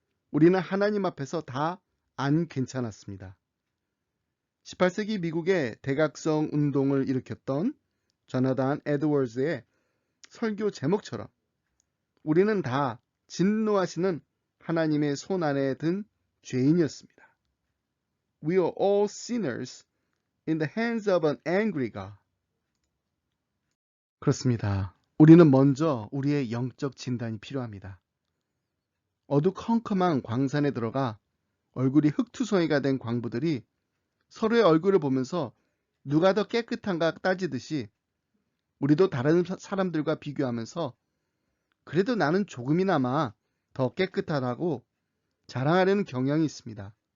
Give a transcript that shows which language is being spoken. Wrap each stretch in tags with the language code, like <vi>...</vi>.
<ko>우리는 하나님 앞에서 다 안 괜찮았습니다. 18세기 미국의 대각성 운동을 일으켰던 조나단 에드워즈의 설교 제목처럼 우리는 다 진노하시는 하나님의 손 안에 든 죄인이었습니다.</ko> <en>We are all sinners in the hands of an angry God.</en> <ko>그렇습니다. 우리는 먼저 우리의 영적 진단이 필요합니다. 어두컴컴한 광산에 들어가 얼굴이 흙투성이가 된 광부들이 서로의 얼굴을 보면서 누가 더 깨끗한가 따지듯이 우리도 다른 사람들과 비교하면서 그래도 나는 조금이나마 더 깨끗하다고 자랑하려는 경향이 있습니다.</ko>